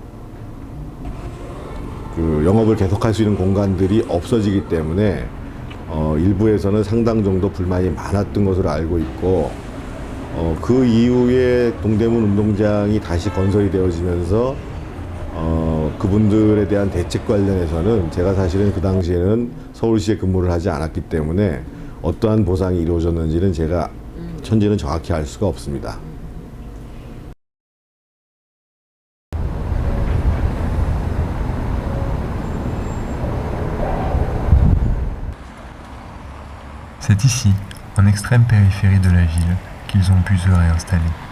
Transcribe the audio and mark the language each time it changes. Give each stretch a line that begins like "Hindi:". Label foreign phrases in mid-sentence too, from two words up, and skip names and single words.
Korean: 영업을 계속할 수 있는 공간들이 없어지기 때문에 일부에서는 상당 정도 불만이 많았던 것으로 알고 있고, 그 이후에 동대문 운동장이 다시 건설이 되어지면서 그분들에 대한 대책 관련해서는 제가 사실은 그 당시에는 서울시에 근무를 하지 않았기 때문에 어떠한 보상이 이루어졌는지는 제가 현재는 정확히 알 수가 없습니다.
French: C'est ici, en extrême périphérie de la ville, qu'ils ont pu se réinstaller.